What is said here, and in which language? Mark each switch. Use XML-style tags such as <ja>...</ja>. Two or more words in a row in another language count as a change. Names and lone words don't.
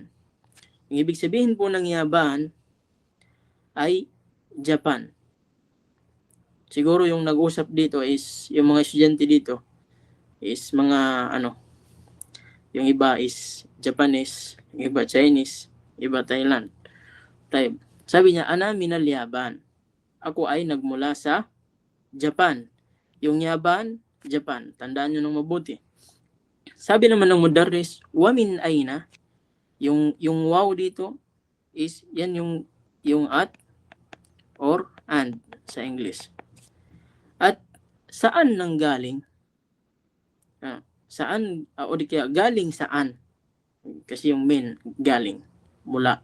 <tl>Yung ibig sabihin po ng Yaban ay Japan. Siguro yung nag-usap dito is, yung mga estudyante dito is mga yung iba is Japanese, yung iba Chinese, iba Thailand. Sabi niya,</tl> <ar>أنا من اليابان.</ar> <tl>Ako ay nagmula sa Japan. Yung Yaban, Japan. Tandaan nyo nung mabuti. Sabi naman ng mudarris,</tl> <ar>ومن أين,</ar> <tl>yung wow dito is yan yung at or and sa English. At saan nanggaling? Saan o di kaya galing saan? Kasi yung min galing mula.</tl>